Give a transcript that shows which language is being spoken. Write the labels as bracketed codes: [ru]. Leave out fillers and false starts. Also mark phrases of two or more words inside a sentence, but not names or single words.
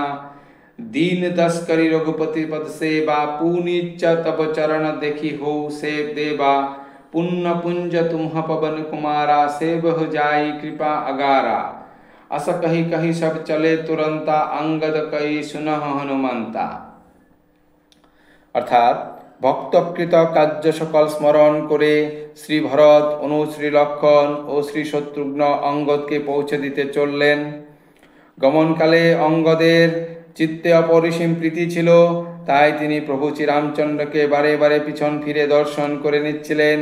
[awa] दीन दस करी रघुपति पद सेवा, पुनीच तब चरण देखी हो सेव देवा। पुण्य पुंज तुम्ह पवन कुमारा, सेव हो जाई कृपा अगारा। अस कही कही सब चले तुरंता, अंगद कही सुनह हनुमंता। [bn] অর্থাৎ ভক্তকৃত কার্য সকল স্মরণ করে শ্রী ভরত, অনু শ্রী লক্ষণ ও শ্রী শত্রুঘ্ন অঙ্গদকে পৌঁছে দিতে চললেন। গমনকালে অঙ্গদের চিত্তে অপরিসীম প্রীতি ছিল, তাই তিনি প্রভু শ্রীরামচন্দ্রকে বারে বারে পিছন ফিরে দর্শন করে নিচ্ছিলেন।